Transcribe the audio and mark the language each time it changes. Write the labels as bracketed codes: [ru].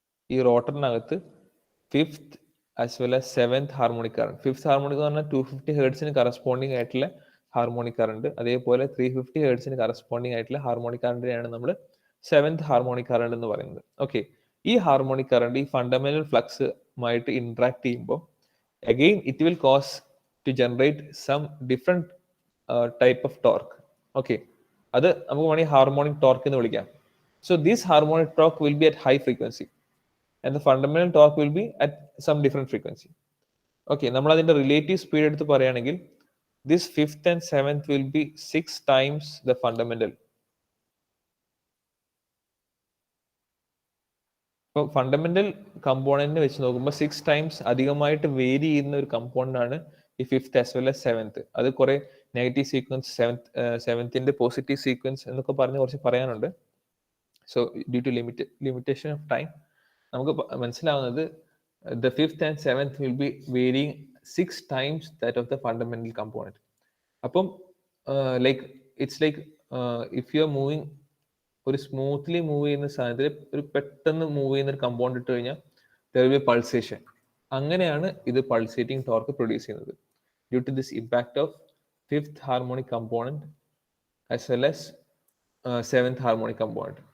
[ml] ഈ റോട്ടറിനകത്ത് 5th as well as 7th harmonic current. 5th harmonic എന്ന് പറഞ്ഞാൽ 250 ഹെർട്സിന് കറസ്പോണ്ടിങ് ആയിട്ടുള്ള ഹാർമോണിക് കറണ്ട്, അതേപോലെ 350 ഹെർട്സിന് കറസ്പോണ്ടിങ് ആയിട്ടുള്ള ഹാർമോണിക് കറണ്ടിനെയാണ് നമ്മൾ 7th ഹാർമോണിക് കറണ്ട് എന്ന് പറയുന്നത്. ഓക്കെ, ഈ ഹാർമോണിക് കറണ്ട് ഈ ഫണ്ടമെന്റൽ ഫ്ലക്സുമായിട്ട് ഇന്ററാക്ട് ചെയ്യുമ്പോൾ [en] Again it will cause to generate some different type of torque. [ml] Okay, അത് നമുക്ക് വേണമെങ്കിൽ ഹാർമോണിക് ടോർക്ക് എന്ന് വിളിക്കാം. [en] So this harmonic torque will be at high frequency and the fundamental torque will be at some different frequency. Okay, [ml] നമ്മൾ അതിന്റെ relative speed എടുത്ത് പറയുകയാണെങ്കിൽ [en] this 5th and 7th will be 6 times the fundamental. [ml] ഇപ്പോൾ fundamental കമ്പോണന്റിനെ വെച്ച് നോക്കുമ്പോൾ 6 times അധികമായിട്ട് vary ചെയ്യുന്ന ഒരു കമ്പോണന്റ് ആണ് ഈ 5th as well as 7th. അത് കുറെ negative sequence, 7th positive sequence എന്നൊക്കെ പറഞ്ഞ് കുറച്ച് പറയാനുണ്ട്. [en] so due to limitation of time [ml] നമുക്ക് മനസ്സിലാവുന്നത് [en] the 5th and 7th will be varying 6 times that of the fundamental component. [ml] അപ്പം [en] like it's like if you are moving, [ml] ഒരു smoothly move ചെയ്യുന്ന സാധനത്തിൽ ഒരു പെട്ടെന്ന് മൂവ് ചെയ്യുന്ന ഒരു കമ്പോണന്റ് ഇട്ട് കഴിഞ്ഞാൽ [en] there will be pulsation. [ml] അങ്ങനെയാണ് ഇത് പൾസേറ്റിംഗ് ടോർക്ക് പ്രൊഡ്യൂസ് ചെയ്യുന്നത് [en] due to this impact of [ml] 5th harmonic component as well as 7th harmonic component.